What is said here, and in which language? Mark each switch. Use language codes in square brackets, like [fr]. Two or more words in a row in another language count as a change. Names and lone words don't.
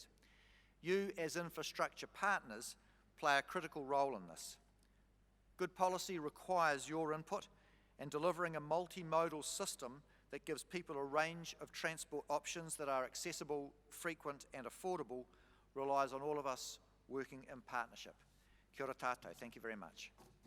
[en] You, as infrastructure partners, play a critical role in this. Good policy requires your input, and delivering a multimodal system that gives people a range of transport options that are accessible, frequent and affordable relies on all of us working in partnership. [mi] Kia ora tātou. [en] Thank you very much.